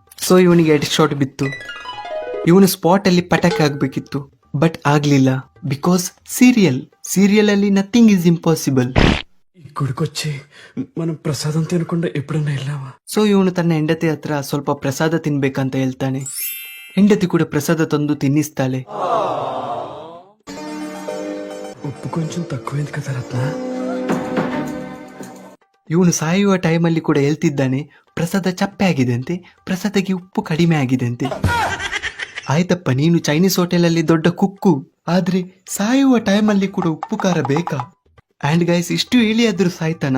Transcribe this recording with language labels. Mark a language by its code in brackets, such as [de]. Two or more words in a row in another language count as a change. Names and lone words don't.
[kn] ಸೊ ಇವನಿಗೆ [en] head shot [kn] ಬಿತ್ತು. ಇವನು ಸ್ಪಾಟ್ ಅಲ್ಲಿ ಪಟಾಕಿ ಆಗ್ಬೇಕಿತ್ತು, ಬಟ್ ಆಗ್ಲಿಲ್ಲ. [en] because serial ಅಲ್ಲಿ nothing is impossible. [te] గుడికొచ్చి మనం ప్రసాదం తినకుండా ఎప్పుడన్నా వెళ్ళావా? [kn] ಸೊ ಇವನು ತನ್ನ ಹೆಂಡತಿ ಹತ್ರ ಸ್ವಲ್ಪ ಪ್ರಸಾದ ತಿನ್ಬೇಕಂತ ಹೇಳ್ತಾನೆ. ಹೆಂಡತಿ ಕೂಡ ಪ್ರಸಾದ ತಂದು ತಿನ್ನಿಸ್ತಾಳೆ. [te] ఉప్పు కొంచెం తక్కువైంది కదా రత్న. [kn] ಇವನು ಸಾಯುವ ಟೈಮಲ್ಲಿ ಕೂಡ ಹೇಳ್ತಿದ್ದಾನೆ, ಪ್ರಸಾದ ಚಪ್ಪೆ ಆಗಿದೆಂತೆ, ಪ್ರಸಾದಕ್ಕೆ ಉಪ್ಪು ಕಡಿಮೆ ಆಗಿದೆಂತೆ. ಆಯ್ತಪ್ಪ, ನೀನು ಚೈನೀಸ್ ಹೋಟೆಲಲ್ಲಿ ದೊಡ್ಡ ಕುಕ್ಕು, ಆದ್ರೆ ಸಾಯುವ ಟೈಮಲ್ಲಿ ಕೂಡ ಉಪ್ಪು ಖಾರ ಬೇಕಾ? [en] and guys, [kn] ಇಷ್ಟು ಹೇಳಿ ಆದ್ರೂ ಸಾಯ್ತಾನ?